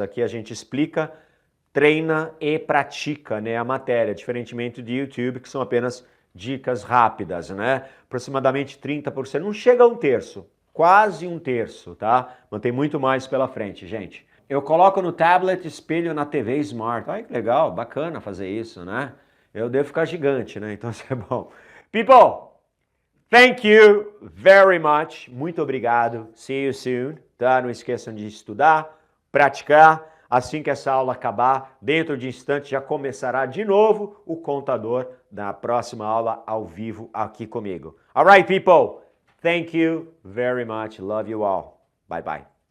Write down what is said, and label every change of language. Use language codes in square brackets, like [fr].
[pt] Aqui a gente explica, treina e pratica, né, a matéria, diferentemente de YouTube, que são apenas dicas rápidas, né? Aproximadamente 30%, não chega a um terço, quase um terço, tá? Mas tem muito mais pela frente, gente. Eu coloco no tablet, espelho na TV Smart. Ai, que legal, bacana fazer isso, né? Eu devo ficar gigante, né? Então isso é bom. [en] People, thank you very much. [pt] Muito obrigado. [en] See you soon, [pt] tá? Não esqueçam de estudar, praticar. Assim que essa aula acabar, dentro de instantes já começará de novo o contador da próxima aula ao vivo aqui comigo. [en] Alright, people. Thank you very much. Love you all. Bye bye.